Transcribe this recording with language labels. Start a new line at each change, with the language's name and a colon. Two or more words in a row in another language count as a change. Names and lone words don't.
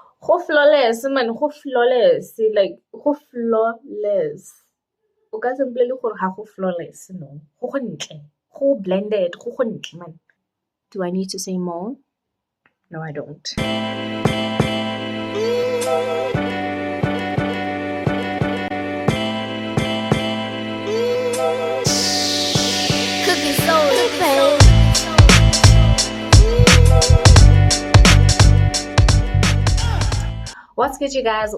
English: Go flawless, man. Go flawless. Like, go flawless.
Tswana: O ka se mpolele gore ga go flawless, no. Go ntle. Go blended. Go ntle,
English: man. Do I need to say more? No, I don't. Cooking soul, babe. What's good, you guys?